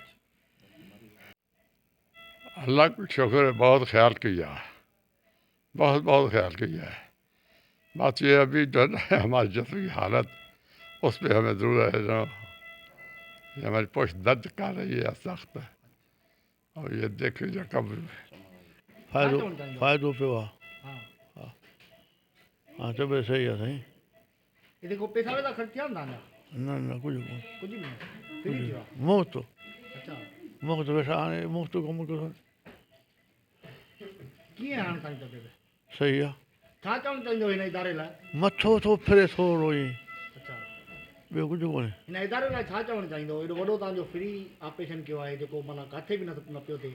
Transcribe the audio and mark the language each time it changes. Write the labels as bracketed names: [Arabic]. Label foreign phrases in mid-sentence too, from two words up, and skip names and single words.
[Urdu] اللہ کا شکر ہے، بہت خیال کیا، بہت بہت خیال کیا ہے. بات یہ ابھی جو ہے نا ہماری جسم کی حالت، اس پر ہمیں ضرورت ہے جو یہ ہماری پشت درد کر رہی ہے سخت ہے. اور یہ دیکھیے جو کب [Sindhi] फ़ाइदो पियो आहे। हाँ, हाँ तबियत सही आहे साईं। [Urdu] یہ دیکھو پیسہ ویسہ خرچ کیا نا? [Sindhi] न न कुझु कोन, [Urdu] کچھ بھی نہیں, [Sindhi] फ्री थियो? मुफ़्त अच्छा, मुफ़्त पैसा हाणे मुफ़्त कमु कयो कीअं हाणे तव्हांजी तबियत? सही आहे। छा चवणु चाहींदो हिन इदारे लाइ? मथो थो फिरे थोरो ईअं, अच्छा, ॿियो कुझु कोन्हे। हिन इदारे लाइ छा चवणु चाहींदो? एॾो वॾो तव्हांजो [English] free operation [Sindhi] कयो आहे जेको माना किथे बि न पियो थिए।